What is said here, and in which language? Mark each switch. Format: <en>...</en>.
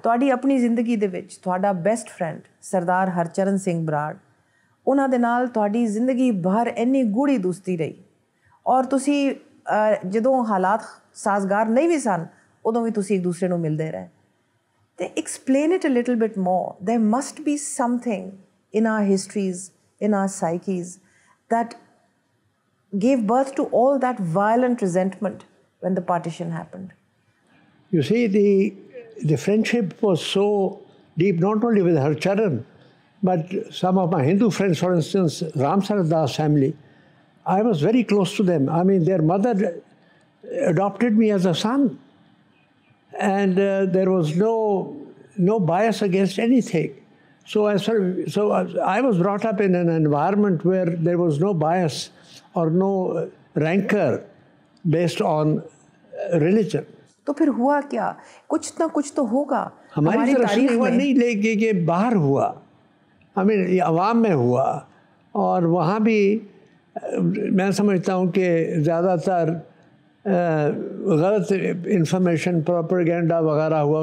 <pa>ਤੁਹਾਡੀ ਆਪਣੀ ਜ਼ਿੰਦਗੀ ਦੇ ਵਿੱਚ ਤੁਹਾਡਾ ਬੈਸਟ ਫਰੈਂਡ ਸਰਦਾਰ ਹਰਚਰਨ ਸਿੰਘ ਬਰਾੜ, ਉਹਨਾਂ ਦੇ ਨਾਲ ਤੁਹਾਡੀ ਜ਼ਿੰਦਗੀ ਭਰ ਇੰਨੀ ਗੂੜੀ ਦੋਸਤੀ ਰਹੀ, ਔਰ ਤੁਸੀਂ ਜਦੋਂ ਹਾਲਾਤ ਸਾਜ਼ਗਾਰ ਨਹੀਂ ਵੀ ਸਨ ਉਦੋਂ ਵੀ ਤੁਸੀਂ ਇੱਕ ਦੂਸਰੇ ਨੂੰ ਮਿਲਦੇ ਰਹੇ.</pa> <en>ਤੇ explain it a little bit more. There must be something in our histories, in our psyches, that gave birth to all that violent resentment when the partition happened. You see, the friendship was so deep, not only with Harcharan, but some of my Hindu friends, for instance, Ram Sarat Das family, I was very close to them. I mean, their mother adopted me as a son. And there was no bias against anything. So I was brought up in an environment where there was no bias or no rancor based on religion.</en> <ur>تو پھر ہوا کیا؟ کچھ نہ کچھ تو ہوگا ہماری طرف سے نہیں لے کے کہ باہر ہوا، ہمیں عوام میں ہوا. اور وہاں بھی میں سمجھتا ہوں کہ زیادہ تر غلط انفارمیشن، پروپیگنڈا وغیرہ ہوا.</ur>